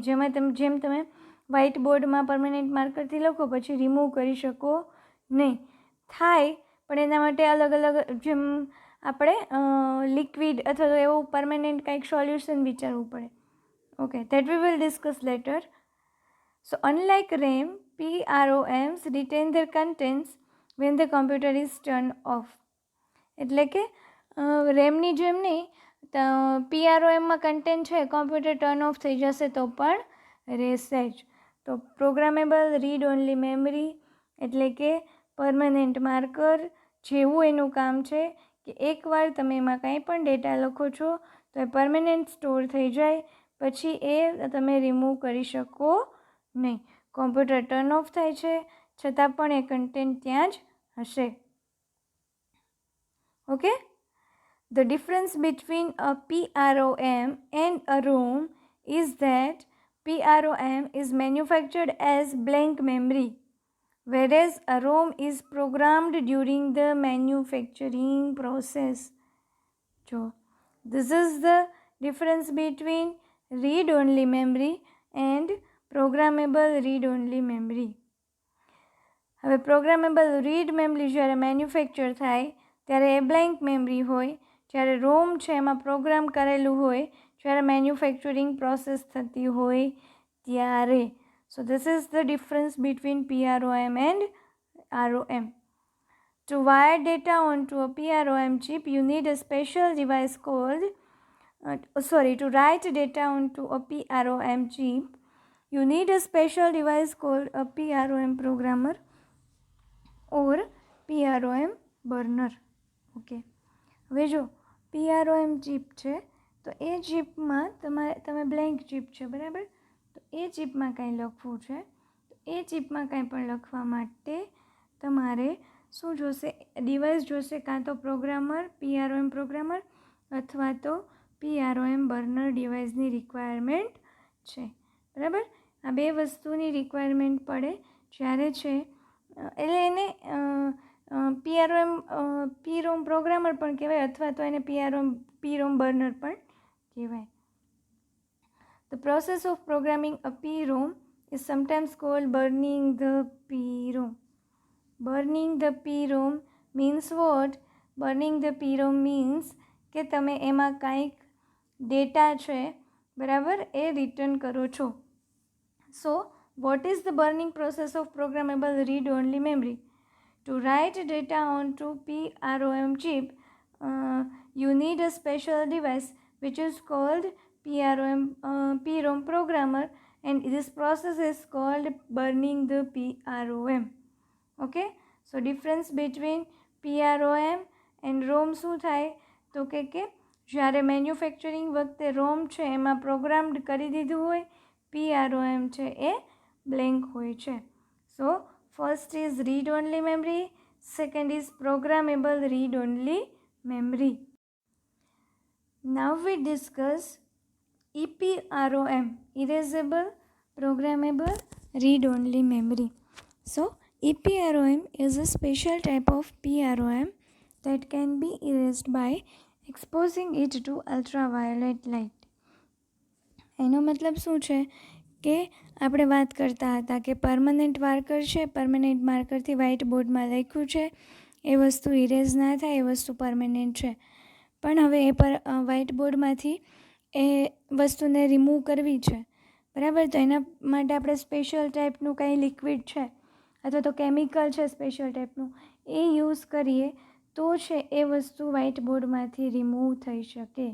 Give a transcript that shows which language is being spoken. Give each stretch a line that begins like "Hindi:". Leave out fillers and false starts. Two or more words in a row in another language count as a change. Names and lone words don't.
Gujarati: જેમ તમે
English: white boardમાં permanent markerથી
Gujarati: લખો પછી રિમૂવ કરી શકો નહીં. થાય પણ એના માટે અલગ અલગ, જેમ આપણે લિક્વિડ અથવા તો એવું પરમેનન્ટ કંઈક સોલ્યુશન વિચારવું પડે.
English: Okay. That we will discuss later. So unlike RAM, PROMs retain their contents when the computer is turned off.
Gujarati: એટલે કે રેમની જેમ નહીં, PROMમાં કન્ટેન્ટ છે
English: computer turn off
Gujarati: થઈ જશે તો પણ રહેશે જ. તો
English: programmable read only memory
Gujarati: એટલે કે
English: permanent marker
Gujarati: જેવું એનું કામ છે કે એકવાર તમે એમાં કાંઈ પણ ડેટા લખો છો તો એ
English: permanent store
Gujarati: થઈ જાય, પછી એ તમે રિમૂવ કરી શકો નહીં.
English: computer turn off
Gujarati: થાય છે છતાં પણ એ કન્ટેન્ટ ત્યાં જ હશે. ઓકે.
English: The difference between a PROM and a ROM is that PROM is manufactured as blank memory, whereas a ROM is programmed during the manufacturing process. So, this is the difference between read-only memory and programmable read-only memory.
Gujarati: હવે
English: programmable read memory
Gujarati: જ્યારે મેન્યુફેક્ચર થાય ત્યારે એ
English: blank memory
Gujarati: હોય, જ્યારે રોમ છે એમાં પ્રોગ્રામ કરેલું હોય જ્યારે
English: manufacturing process
Gujarati: થતી હોય ત્યારે.
English: So this is the difference between PROM and ROM. To wire data onto a PROM chip, you need a special device called, to write data onto a PROM chip, you need a special device called a PROM programmer or PROM burner.
Gujarati: ઓકે. હવે જો PROM ચિપ છે તો એ ચિપમાં તમે
English: blank chip
Gujarati: છે બરાબર, તો એ ચિપમાં કાંઈ લખવું છે તો એ ચિપમાં કાંઈ પણ લખવા માટે તમારે શું જોશે? ડિવાઇસ જોશે, કાં તો પ્રોગ્રામર,
English: PROM programmer
Gujarati: અથવા તો
English: PROM burner deviceની requirement
Gujarati: છે. બરાબર. આ બે વસ્તુની રિક્વાયરમેન્ટ પડે જ્યારે છે એટલે એને
English: PROM programmer
Gujarati: પણ કહેવાય અથવા તો એને
English: PROM burner
Gujarati: પણ કહેવાય.
English: The process of programming a PROM is sometimes called burning the PROM. Burning the PROM means what? Burning the PROM means
Gujarati: કે તમે એમાં કાંઈક ડેટા છે બરાબર, એ રિટર્ન કરો છો.
English: સો what is the burning process of programmable read-only memory? To write data onto PROM chip, you need a special device which is called PROM programmer, and this process is called burning the PROM. Okay, so difference between PROM and ROM
Gujarati: શું થાય તો કે જ્યારે મેન્યુફેક્ચરિંગ વખતે રોમ છે એમાં પ્રોગ્રામ્ડ કરી દીધું હોય, PROM છે એ બ્લેન્ક હોય છે.
English: So first is read only memory, second is programmable read only memory. Now we discuss EPROM, Erasable Programmable Read Only Memory. So EPROM is a special type of PROM that can be erased by exposing it to ultraviolet light.
Gujarati: એનો મતલબ શું છે કે આપણે વાત કરતા હતા કે
English: permanent marker
Gujarati: છે,
English: permanent markerથી white boardમાં
Gujarati: લખ્યું છે, એ વસ્તુ ઇરેઝ ના થાય, એ વસ્તુ પરમનન્ટ છે. પણ હવે એ
English: white boardમાંથી
Gujarati: એ વસ્તુને રિમૂવ કરવી છે, બરાબર, તો એના માટે આપણે
English: special typeનું
Gujarati: કંઈ લિક્વિડ છે અથવા તો કેમિકલ છે
English: special typeનું,
Gujarati: એ યુઝ કરીએ તો છે એ વસ્તુ
English: white boardમાંથી
Gujarati: રિમૂવ થઈ શકે.